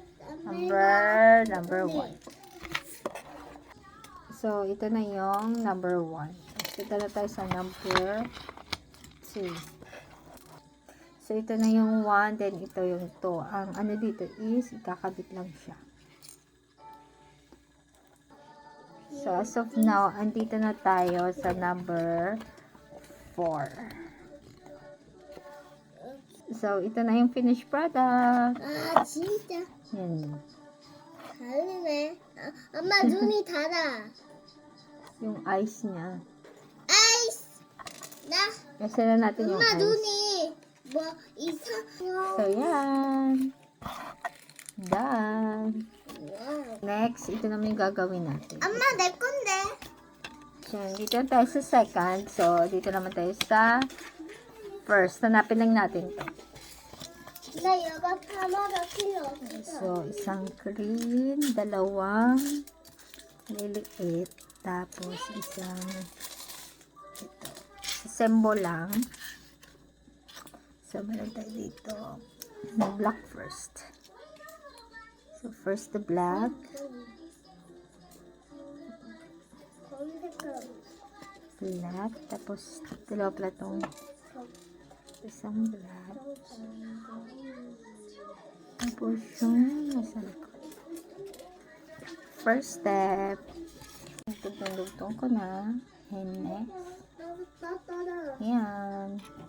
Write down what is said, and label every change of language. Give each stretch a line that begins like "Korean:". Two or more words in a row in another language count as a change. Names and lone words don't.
Filipino: Number 1. So, ito na yung number 1. Ito na tayo sa number 2. So, ito na yung 1, then ito yung 2. Ang ano dito is, ikakabit lang siya.
English: So, as of now,
Filipino: andito na tayo sa number 4. So, ito na yung
English: finished product.
Korean: 진짜.
Filipino: Yan.
Korean: 다르네. 엄마 눈이 달아.
Filipino: Yung eyes niya.
Korean: 아이스.
Filipino: Kasi na natin yung
Korean: 엄마
Filipino: eyes.
Korean: 눈이 뭐 이상.
Filipino: So, yan. Done.
Korean: 와우.
Filipino: Next, ito naman yung gagawin natin.
Korean: 엄마 내 건데.
Filipino: So, dito tayo sa second. So, dito naman tayo sa first. Hanapin lang natin to.
Korean: 나 이거 하나도 필요 없어.
Filipino: So, isang green, dalawang liliit, tapos isang ito. Assemble lang. So, meron tayo dito.
English: Black first. So, first the black.
Filipino: Black. Tapos, dalawa pala itong isang black. Tapos, yung nasa likod.
English: First step.
Filipino: Tugtong-tugtong ko na.
English: And next.
Filipino: Ayan.